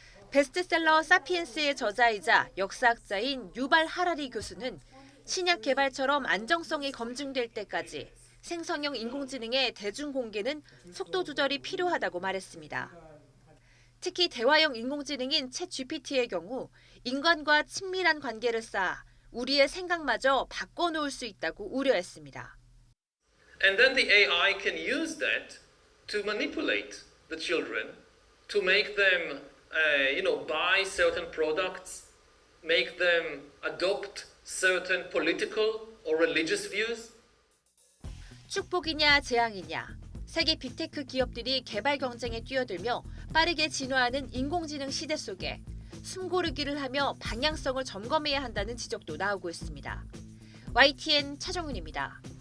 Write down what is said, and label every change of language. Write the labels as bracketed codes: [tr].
[ko] 베스트셀러 사피엔스의 저자이자 역사학자인 유발 하라리 교수는 신약 개발처럼 안정성이 검증될 때까지 생성형 인공지능의 대중 공개는 속도 조절이 필요하다고 말했습니다. 특히 대화형 인공지능인 챗GPT의 경우 인간과 친밀한 관계를 쌓아 우리의 생각마저 바꿔놓을 수 있다고 우려했습니다. [en] And then the AI can use that to manipulate the children, to make them buy certain products, make them adopt certain political or religious views? [ko] 축복이냐 재앙이냐. 세계 빅테크 기업들이 개발 경쟁에 뛰어들며 빠르게 진화하는 인공지능 시대 속에 숨고르기를 하며 방향성을 점검해야 한다는 지적도 나오고 있습니다. YTN 차정훈입니다.